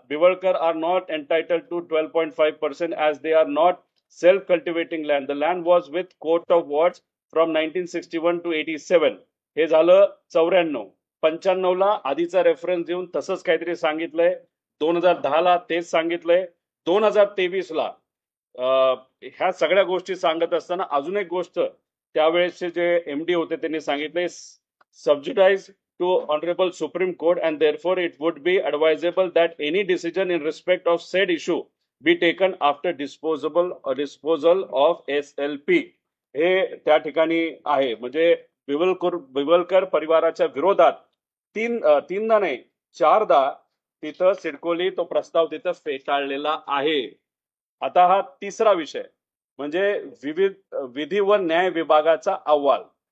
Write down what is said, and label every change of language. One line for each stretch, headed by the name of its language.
English: Biwalkar are not entitle to 12.5% as they are not self cultivating land. The land was with court of wards from 1961 to 87.
Marathi: हे झालं 94. 95ला आधीचा reference देऊन तसंच काहीतरी सांगितलंय. 2010ला तेच सांगितलंय. 2023ला ह्या सगळ्या गोष्टी सांगत असताना अजून एक गोष्ट त्यावेळेसचे जे एमडी होते त्यांनी सांगितले, सबज्युडाइज
English: to Honorable Supreme Court and therefore it would be advisable that any decision in respect of said issue be taken after disposal of SLP.
Marathi: हे त्या ठिकाणी आहे. म्हणजे बिवलकर परिवाराच्या विरोधात तीनदा नाही 4दा तिथं सिडकोली तो प्रस्ताव तिथं फेटाळलेला आहे. आता हा तिसरा विषय म्हणजे विधी व न्याय विभागाचा अहवाल.